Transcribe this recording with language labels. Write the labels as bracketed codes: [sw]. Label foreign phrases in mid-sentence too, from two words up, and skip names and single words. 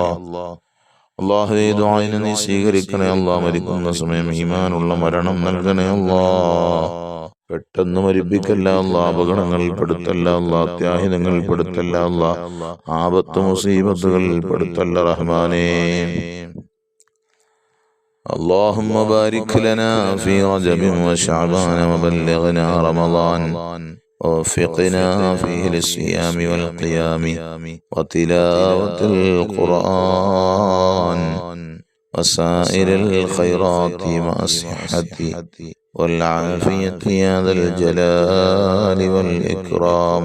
[ml] അല്ലാഹുവേ, ദുആഇനെ നീ സ്വീകരിക്കണേ അല്ലാ. മരിക്കുന്ന സമയം ഈമാനുള്ള മരണം നൽകണേ അല്ലാ. പെട്ടെന്ന് മരിപ്പിക്കല്ല അല്ലാ. അപകടങ്ങളിൽ പെടുത്തല്ല അല്ലാ. അത്യാഹിതങ്ങളിൽ പെടുത്തല്ല അല്ലാ. ആപത്ത് മുസീബത്തുകളിൽ പെടുത്തല്ല റഹ്മാനേ. [ar] اللهم بارك لنا في رجب وشعبان وبلغنا رمضان ووفقنا فيه للصيام والقيام وتلاوة القرآن وسائر الخيرات مع الصحة والعافية يا ذا الجلال والإكرام.